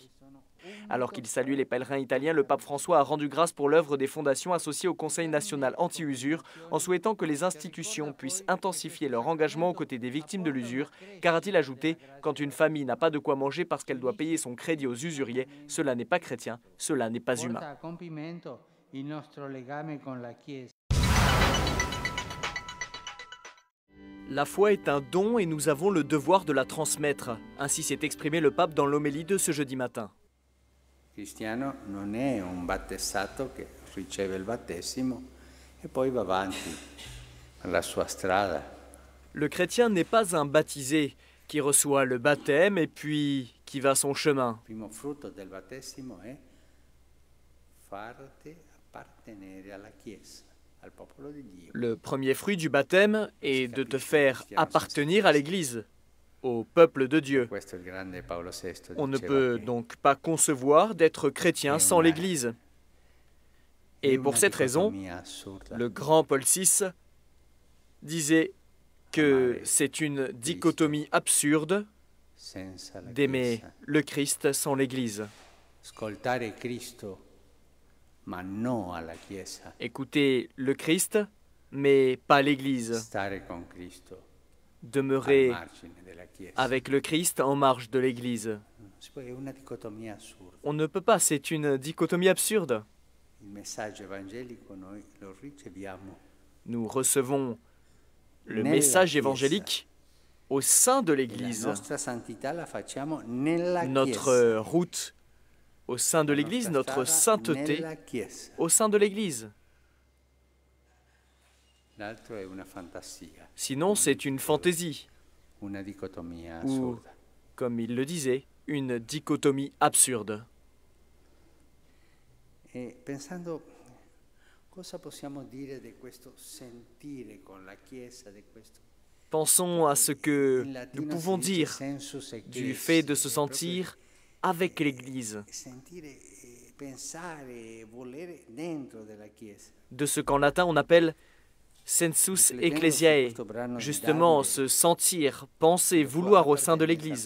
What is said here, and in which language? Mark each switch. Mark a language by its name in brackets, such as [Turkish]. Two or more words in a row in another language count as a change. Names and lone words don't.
[French] Alors qu'il salue les pèlerins italiens, le pape François a rendu grâce pour l'œuvre des fondations associées au Conseil national anti-usure, en souhaitant que les institutions puissent intensifier leur engagement aux côtés des victimes de l'usure, car a-t-il ajouté, quand une famille n'a pas de quoi manger parce qu'elle doit payer son crédit aux usuriers, cela n'est pas chrétien, cela n'est pas humain. La foi est un don et nous avons le devoir de la transmettre. Ainsi s'est exprimé le pape dans l'homélie de ce jeudi matin. [Italian] cristiano non è un battezzato che riceve il battesimo e poi va avanti alla sua strada. [French] Le chrétien n'est pas un baptisé qui reçoit le baptême et puis qui va son chemin. [Italian] Il primo frutto del battesimo è farti appartenere alla Chiesa, al popolo di Dio. [French] Le premier fruit du baptême est de te faire appartenir à l'Église, au peuple de Dieu. [Italian] Questo il grande Paolo VI [French] On ne [Italian] diceva [French] peut [Italian] che [French] donc pas concevoir d'être chrétien sans l'Église. [Italian] è [French] Et pour [Italian] una [French] cette raison, [Italian] dicotomia assurda. [French] le grand Paul VI disait que c'est une dichotomie absurde [Italian] Senza la [French] d'aimer [Italian] Chiesa. [French] le Christ sans l'Église. [Italian] Ascoltare Cristo, ma no alla Chiesa. [French] Écouter le Christ, mais pas l'Église. [Italian] Stare con Cristo al [French] Demeurer [Italian] margine della Chiesa. [French] avec le Christ en marge de l'Église. [Italian] È una dicotomia assurda. [French] On ne peut pas, c'est une dichotomie absurde. [Italian] Il messaggio evangelico noi lo riceviamo [French] Nous recevons le [Italian] nella [French] message [Italian] Chiesa. [French] évangélique au sein de [Italian] La [French] l'Église. [Italian] nostra santità la facciamo nella [French] Notre [Italian] Chiesa. [French] route au sein de [Italian] La [French] l'Église, [Italian] nostra [French] notre [Italian] strada [French] sainteté [Italian] nella Chiesa. [French] au sein de l'Église. [Italian] L'altro è una fantasia, [French] Sinon, c'est une fantaisie, [Italian] una dicotomia [French] ou, [Italian] assurda. [French] comme il le disait, une dichotomie absurde. [Italian] E pensando [French] Pensons à ce que nous pouvons dire du fait de se sentir avec l'Église, de ce qu'en latin on appelle [Latin] sensus ecclesiae, [French] justement se sentir, penser, vouloir au sein de l'Église.